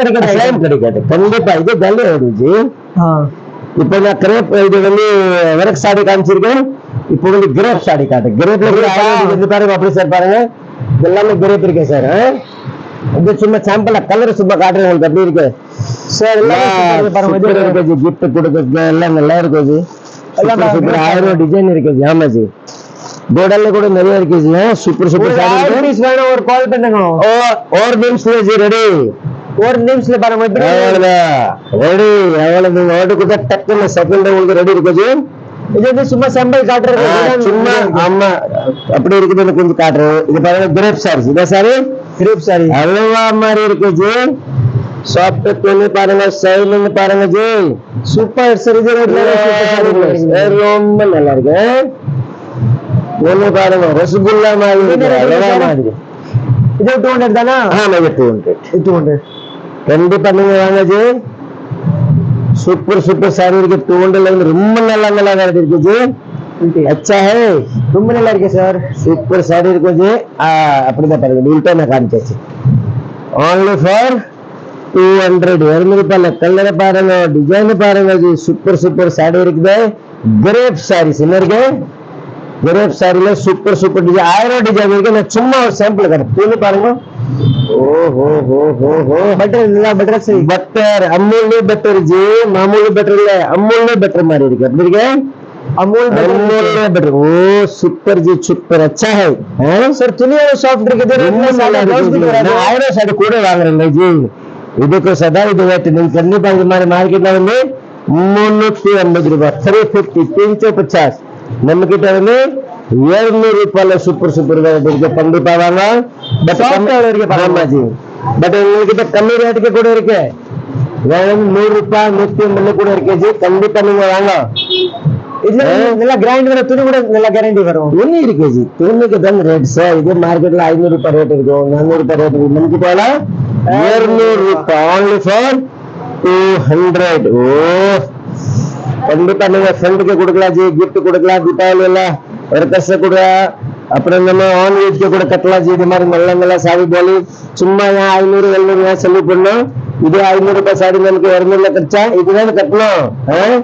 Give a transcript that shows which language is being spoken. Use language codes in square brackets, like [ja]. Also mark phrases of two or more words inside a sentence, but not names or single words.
[ta] கிடைக்காது கண்டிப்பா இது ஜல்லி ஆயிடுச்சு இப்ப நான் கிரேப் இது வந்து வர்க் சாடி காமிச்சிருக்கேன் இப்போ வந்து கிரேப் சாடி காட்டு கிரேப்ல வந்து பாருங்க அப்படி சார் பாருங்க எல்லாமே கிரேப் இருக்கு சார் இது சும்மா சாம்பிளா கலர் சும்மா காட்டுறேன் உங்களுக்கு அப்படி இருக்கு சார் எல்லாம் கிஃப்ட் கொடுக்கறது எல்லாம் நல்லா இருக்குது 1000 டிசைன் இருக்குது ஆமா ஜி போர்டல்ல கூட நிறைய இருக்குது சூப்பர் சாரி ஒரு கால் பண்ணுங்க [hi] और निम्स जी रेडी [ta] ஒரு நிமிஷத்துல பாருங்க ரெடி எவ்வளவு நீங்க ஆர்டர் கொடுத்தா டக்குன்னு செகண்ட் உங்களுக்கு ரெடி இருக்குது இது வந்து சும்மா சாம்பிள் காட்டுறது சும்மா ஆமா அப்படி இருக்குது கொஞ்சம் காட்டுறேன் இது பாருங்க கிரேப் சாரி இதா சாரி கிரேப் சாரி அல்வா மாதிரி இருக்குது சாஃப்ட் துணி பாருங்க ஸ்டைலிங் பாருங்க ஜி சூப்பர் சாரி ரொம்ப நல்லா இருக்கு ஒண்ணு பாருங்க ரசகுல்லா மாதிரி அல்வா மாதிரி இது 200 தானா ஆமா இது 200 கண்டிப்பா நீங்க வாங்க ஜி சூப்பர் சாரி இருக்கு 200 ரொம்ப நல்லா வெரைட்டி இருக்கு ஜி [hi] अच्छा है [ta] ரொம்ப நல்லா இருக்கு சார் சூப்பர் சாரி இருக்கு ஜி அப்படிதான் பாருங்க உல்டா நான் காமிச்சாச்சு [en] only for 200 [ta] 200 ரூபாயில கலர் பாருங்க டிசைன் பாருங்க ஜி சூப்பர் சாரி இருக்குது கிரேப் சாரீஸ் என்ன இருக்கு கிரேப் சாரில சூப்பர் டிசைன் 1000 டிசைன் இருக்கு நான் சும்மா ஒரு சாம்பிள் காட்டுறேன் துணி பாருங்க [hi] बटर अमूल बटर जी मामूली बटर இல்ல अमूल बटर [ta] மாதிரி இருக்கு அப்படி இருக்கு [hi] अमूल बटर ओ सुपर जी सुपर अच्छा है [ta] सर துணியோட சாஃப்ட் இருக்குது நான் 1000 சாரி கூட வாங்குறேன் ஜி இதுக்கு சதா இது ரேட் நீங்க கண்டிப்பா இந்த மாதிரி மார்க்கெட்ல வந்து 350 ரூபாய் 350 350 நம்ம கிட்ட வந்து 700 ரூபாயில சூப்பர் வெரைட்டி இருக்கு கண்டிப்பா வாங்க பட் கம்மி இருக்கு ஆமா ஜி பட் உங்களுக்கு கம்மி ரேட்டுக்கு கூட இருக்கு வேணும் 100 ரூபாய் 150 கூட இருக்கு கண்டிப்பா நீங்க வாங்க. இதுல நல்லா கிராண்ட் வர துணி கூட நல்லா கேரண்டி வரும். துணி இருக்கு ஜி, துணிக்கு தான் ரேட் சார். இது மார்க்கெட்ல 500 ரூபாய் ரேட் இருக்கும், 400 ரூபாய் ரேட் இருக்கும். நமக்கு போல 200 ரூபாய் [en] only for 200. [ta] ஓ கண்டிப்பா நீங்க ஃப்ரெண்டுக்கு கொடுக்கலாம் ஜி, கிஃப்ட் கொடுக்கலாம், தீபாவளி எல்லாம் ஒர்க்கர்ஸ் கூட, அப்புறம் நம்ம ஆன்லைன் கூட கட்டலாம் ஜி. இது மாதிரி நல்ல நல்ல சாரி போலி சும்மா ஏன் 500 700 ஏன் செலவு பண்ணணும்? இது 500 ரூபாய் சாரி நமக்கு 200 கிடைச்சா இதுதான் கட்டணும்.